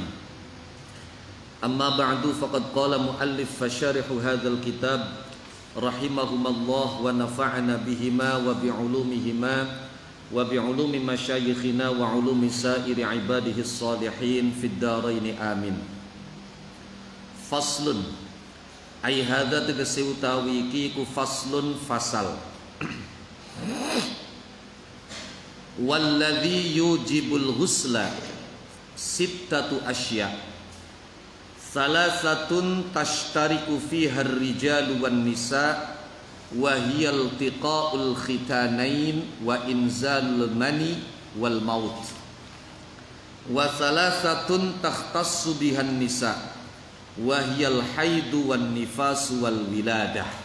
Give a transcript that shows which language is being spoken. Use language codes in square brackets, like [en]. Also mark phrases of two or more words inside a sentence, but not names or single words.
[ar] أما بعد فقد قال مؤلف فشارح هذا الكتاب رحمهما الله ونفعنا بهما وبعلومهما وبعلوم مشايخنا وعلوم سائر عباده الصالحين في الدارين آمين. فصل أي هذا [jv] tegese utawi iki ku faslun fasal. [ar] والذي يوجب الغسل ستة أشياء ثلاثة تشترك فيها الرجال والنساء وهي التقاء الختانين وإنزال المني والموت وثلاثة تختص بها النساء وهي الحيض والنفاس والولادة.